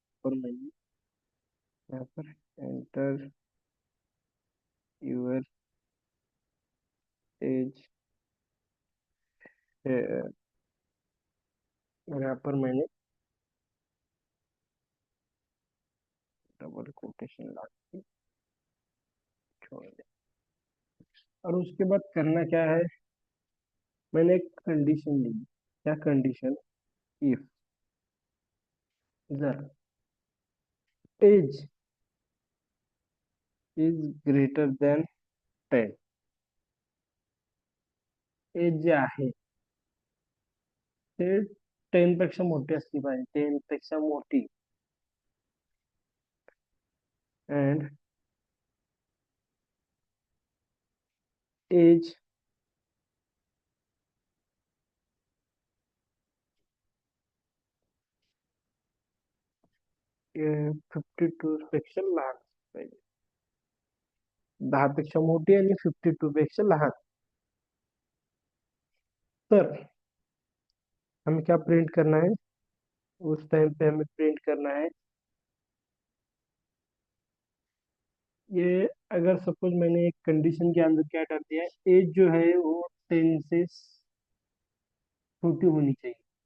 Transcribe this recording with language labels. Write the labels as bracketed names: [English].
[Hindi] और मैंने यहाँ पर एंटर यूर एज, और यहाँ पर मैंने डबल कोटेशन लगा के छोड़ दिया। और उसके बाद करना क्या है, मैंने एक कंडीशन ली। क्या condition? [English] if the age is greater than 10, [Marathi] age जे आहे ते 10 पेक्षा मोठी असली पाहिजे, 10 पेक्षा मोठी। अँड एज 52 पेक्षा लहान पाहिजे। 10 पेक्षा मोठी आणि 52 पेक्षा लहान। [Hindi] तर हमें क्या प्रिंट करना है? उस टाइम पे हमें प्रिंट करना है ये। अगर सपोज मैंने एक कंडीशन के अंदर क्या कर दिया है, एज जो है वो 10 से छोटी होनी चाहिए।